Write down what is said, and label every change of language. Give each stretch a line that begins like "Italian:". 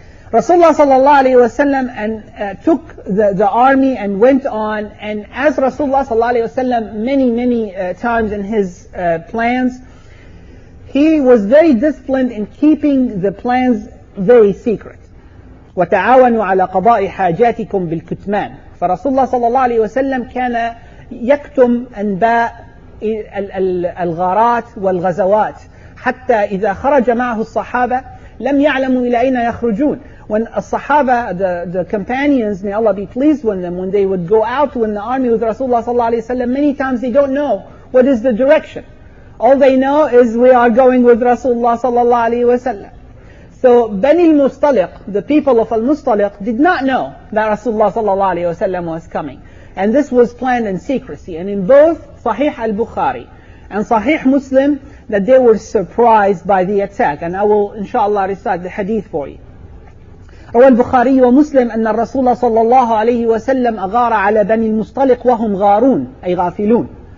English: Rasulullah sallallahu alayhi wasallam took the army and went on, and as Rasulullah sallallahu alayhi wasallam many times in his plans, he was very disciplined in keeping the plans very secret.
Arabic: وَتَعَاوَنُوا عَلَى قَضَاءِ حَاجَاتِكُمْ بِالْكُتْمَانِ. فرسول الله صلى الله عليه وسلم كان يكتم أنباء الغارات والغزوات حتى إذا خرج معه الصحابة لم يعلموا إلى أين يخرجون.
English: When الصحابة, the companions, may Allah be pleased with them, when they would go out in the army with Rasulullah
Arabic: صلى الله عليه وسلم,
English: many times they don't know what is the direction. All they know is we are going with Rasulullah
Arabic: صلى الله عليه وسلم.
English: So Bani Al-Mustaliq, the people of Al-Mustaliq, did not know that Rasulullah sallallahu alayhi wasallam was coming. And this was planned in secrecy. And in both Sahih al-Bukhari and Sahih Muslim, that they were surprised by the attack. And I will inshallah recite the hadith for you.
Arabic: روى البخاري ومسلم أن الرسول صلى الله عليه وسلم أغار على بني المصطلق وهم غارون أي غافلون